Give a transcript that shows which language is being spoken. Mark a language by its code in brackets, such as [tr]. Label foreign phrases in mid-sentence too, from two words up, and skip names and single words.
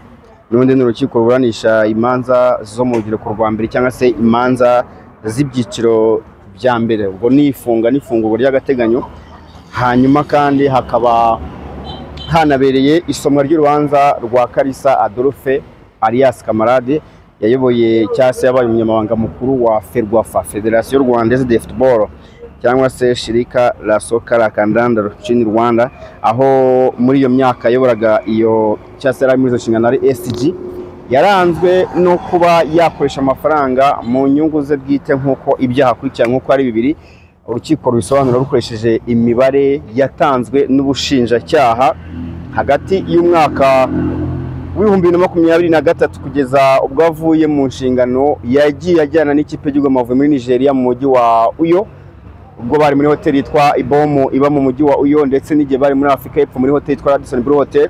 [rw] N'ubundi ni urukiko ruburanisha imanza zo mu rukiko rwa mbere cyangwa se imanza z'ibyiciro bya mbere, ubwo nifunga n'ifungurwa ry'agateganyo. Hanyuma kandi hakaba hanabereye isomwa ry'urubanza rwa Kalisa Adolphe alias Kamarade, yayoboye cyase yabaye umunyamabanga mukuru wa Ferwafa, Federation Rwandaise de Football, cyangwa se [sw] shirika la soka la kandanda nchini Rwanda, [rw] aho muri iyo myaka yayoboraga iyo cyase yari muri zo nshingano ari SG, yaranzwe no kuba yakoresha amafaranga mu nyungu ze bwite nk'uko ibyaha kurikirana nk'uko ari bibiri. Urukiko rubisobanura rukoresheje imibare yatanzwe n'ubushinjacyaha hagati y'umwaka w'ibihumbi 2023 kugeza ubwo avuye mu nshingano yagiye ajyana n'ikipe y'u Rwanda muri Nigeria mu mujyi wa Uyo, ubwo bari muri hoteli yitwa Ibomu iba mu mujyi wa Uyo, ndetse n'igihe bari muri Afrika y'Epfo muri hoteli yitwa Radisson Blu Hotel.